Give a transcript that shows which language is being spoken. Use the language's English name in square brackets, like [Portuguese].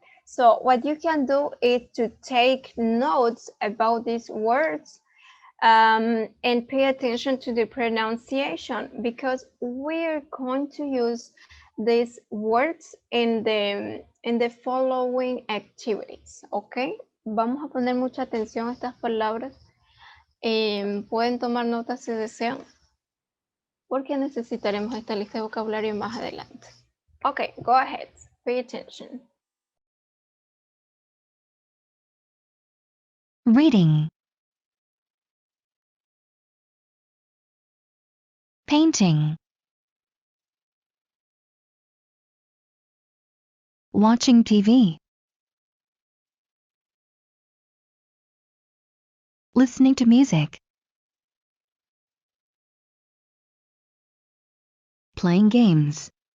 [English] So what you can do is to take notes about these words and pay attention to the pronunciation because we're going to use these words in the following activities, okay? [Spanish] Vamos a poner mucha atención a estas palabras. Pueden tomar notas si desean, porque necesitaremos esta lista de vocabulario más adelante. [English] Okay, go ahead, pay attention. Reading. painting, watching TV, listening to music, playing games,